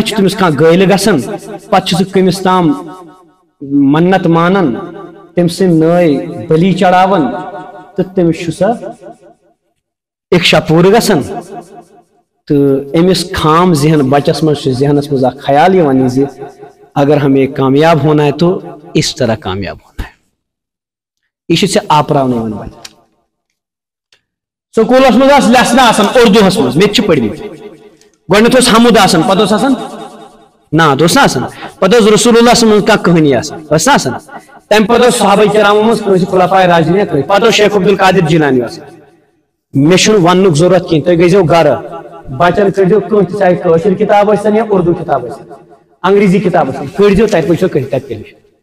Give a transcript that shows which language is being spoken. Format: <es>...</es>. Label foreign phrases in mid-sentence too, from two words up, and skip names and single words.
<ks>تمس کھانا گل گسان پتہ سہ کمس تام منت مانان تم سن نئے بلی چڑھاون تو تمس سہ اکشا پور گسان تو امس خام ذہن بچس مز ذہنس مز خیال یہ</ks> <ur>اگر ہمیں کامیاب ہونا ہے</ur> <ks>تو اس طرح کامیاب ہونا ہے یہ آپراؤن بچہ سکولس مز لیسن اردو مز مت پڑھمت گۄڈنیتھ اوس حمد آسان پتہ اوس آسان نعت اوس نا آسان پتہ اوس رسول اللہ</ks> <ar>صلی اللہ علیہ وسلم</ar> <ks>کانٛہہ کہانی آسان ٲس نا آسان تمہِ پتہٕ اوس صحابہ کرامو منٛز کٲنٛسہِ خلفائے راشدیٖن پتہٕ اوس شیخ عبدالقادر جیلانی آسان مےٚ چھُنہٕ وننُک ضروٗرت کینٛہہ تُہۍ گٔژھِو گرٕ بچن کٔرۍزیو کانٛہہ تہِ چاہے کٲشِر کِتاب ٲسِن یا اردو کِتاب ٲسِن انگریزی کِتاب ٲسِن کٔڑۍزیو تتہِ وٕچھو تتہِ کیٛاہ لیٚکھِ</ks>